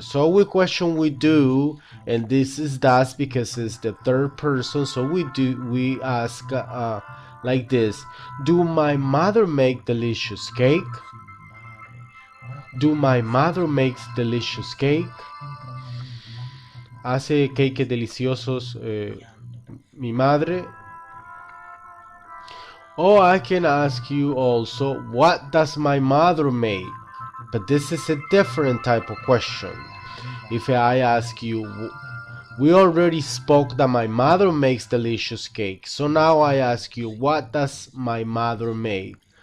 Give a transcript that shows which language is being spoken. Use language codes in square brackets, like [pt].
[en] So we question we do, and this is does because it's the third person. So we ask like this: do my mother make delicious cake? Do my mother makes delicious cake? [es] Hace cakes deliciosos mi madre. [en] Or I can ask you also, what does my mother make? But this is a different type of question. If I ask you, we already spoke that my mother makes delicious cake. So now I ask you, what does my mother make?